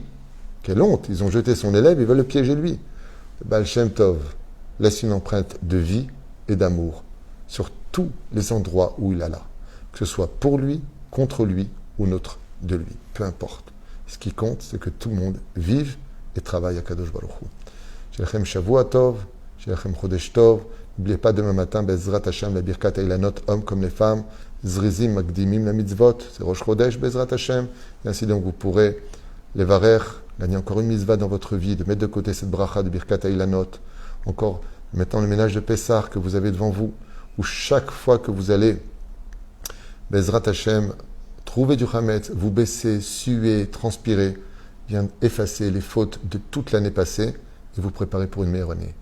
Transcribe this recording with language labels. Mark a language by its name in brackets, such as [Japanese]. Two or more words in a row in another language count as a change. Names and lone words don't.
[French] Quelle honte, ils ont jeté son élève, ils veulent le piéger lui. Le Baal Shem Tov laisse une empreinte de vie et d'amour sur tous les endroits où il alla, que ce soit pour lui, contre lui ou notre de lui, peu importe. Ce qui compte, c'est que tout le monde vive et travaille à [Hebrew] קדוש ברוך הוא. שלכם שבוע טוב, שלכם חודש טוב. [French] N'oubliez pas demain matin, [Hebrew] בעזרת השם, [French] la [Hebrew] ברכת אילנות, [French] hommes comme les femmes, [Hebrew] זריזים מקדימים, [French] la mitzvot, c'est [Hebrew] ראש חודש, בעזרת השם. [French] Et ainsi donc vous pourrez, les varer, gagner encore une mitzvah dans votre vie, de mettre de côté cette bracha de [Hebrew] ברכת אילנות, [French] encore maintenant le ménage de Pessah que vous avez devant vous, où chaque fois que vous allez, [Hebrew] בעזרת השם, [French] trouver du Hametz, vous baisser, suer, transpirer, vient effacer les fautes de toute l'année passée et vous préparer pour une meilleure année.